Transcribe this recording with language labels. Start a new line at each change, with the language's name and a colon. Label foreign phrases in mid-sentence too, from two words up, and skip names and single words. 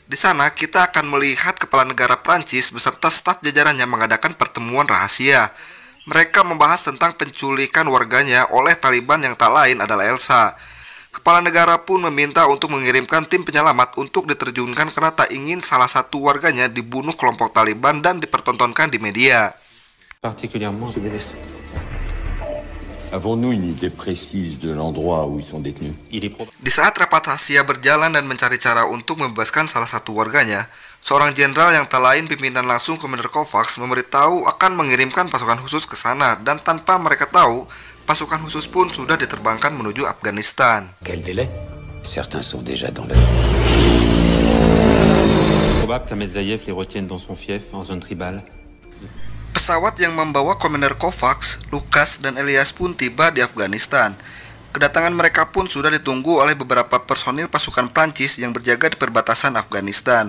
Indonesian: Di sana kita akan melihat kepala negara Prancis beserta staf jajarannya mengadakan pertemuan rahasia. Mereka membahas tentang penculikan warganya oleh Taliban yang tak lain adalah Elsa. Kepala negara pun meminta untuk mengirimkan tim penyelamat untuk diterjunkan karena tak ingin salah satu warganya dibunuh kelompok Taliban dan dipertontonkan di media.
French: Particulièrement. Avons-nous une idée précise de l'endroit où ils sont détenus?
Indonesian: Di saat rapat rahasia berjalan dan mencari cara untuk membebaskan salah satu warganya, seorang jenderal yang tak lain pimpinan langsung Komander Kovacs memberitahu akan mengirimkan pasukan khusus ke sana, dan tanpa mereka tahu, pasukan khusus pun sudah diterbangkan menuju Afghanistan.
French: Quel délai? Certains sont déjà dans la... Probable qu'Ahmedzaïev les retienne dans son fief en zone tribale.
Indonesian: Pesawat yang membawa Komander Kovacs, Lukas, dan Elias pun tiba di Afghanistan. Kedatangan mereka pun sudah ditunggu oleh beberapa personil pasukan Prancis yang berjaga di perbatasan Afghanistan.